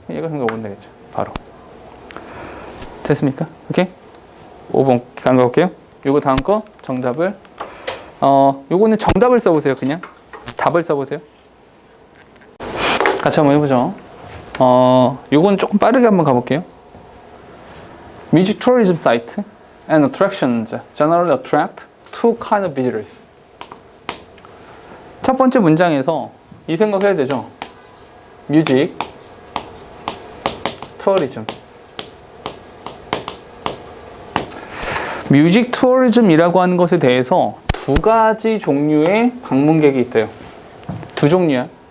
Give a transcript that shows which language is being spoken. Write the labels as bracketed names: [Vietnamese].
[Korean] 얘가 생각하면 되겠죠. 바로. 됐습니까? 오케이? 5번 다음 거 볼게요. 요거 다음 거 정답을 요거는 정답을 써보세요. 그냥 답을 써보세요. 같이 한번 해보죠. 요건 조금 빠르게 한번 가볼게요. [English] Music tourism site and attractions generally attract two kind of visitors. [Korean] 첫 번째 문장에서 이 생각해야 되죠. 뮤직, 투어리즘. 뮤직 투어리즘이라고 하는 것에 대해서 두 가지 종류의 방문객이 있대요. 두 종류야.